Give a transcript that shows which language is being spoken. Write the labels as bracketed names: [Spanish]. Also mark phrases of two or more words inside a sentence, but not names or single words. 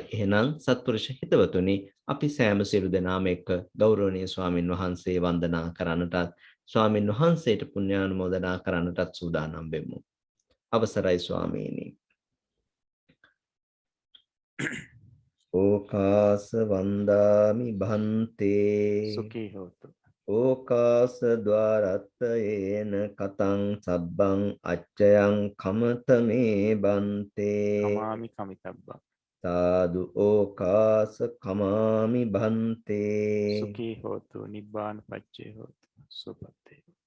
[Sinhala] එහෙනම් සත්පුරුෂ හිතවතුනි, අපි සෑම සියලු දෙනාම එක්ක ගෞරවනීය ස්වාමින් වහන්සේ වන්දනා කරන්නටත් ස්වාමින් වහන්සේට පුණ්‍යානුමෝදනා කරන්නටත් සූදානම් වෙමු. අවසරයි ස්වාමීනි. [Pali] ඕකාස වන්දාමි භන්තේ සුඛී හෝතු. ඕකාස ద్వාරත්තයේන කතං සබ්බං අච්චයං කමතමේ බන්තේ කමාමි කමිතබ්බං. සාදු ඕකාස කමාමි භන්තේ සුඛී හෝතු නිබ්බාන පච්චේ හෝතු. සුපත්තේ.